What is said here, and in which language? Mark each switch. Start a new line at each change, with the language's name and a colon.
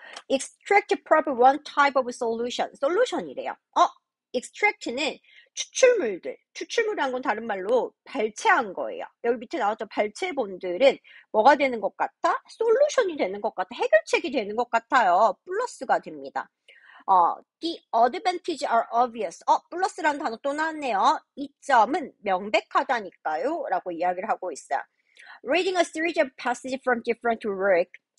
English: Extract proper one type of solution.
Korean: 솔루션이래요. extract는 추출물들. 추출물이란 건 다른 말로 발췌한 거예요. 여기 밑에 나왔던 발췌본들은 뭐가 되는 것 같아? 솔루션이 되는 것 같아. 해결책이 되는 것 같아요. 플러스가 됩니다.
English: The advantages are obvious.
Korean: 플러스라는 단어 또 나왔네요. 이점은 명백하다니까요. 라고 이야기를 하고 있어요.
English: Reading a series of passages from different work.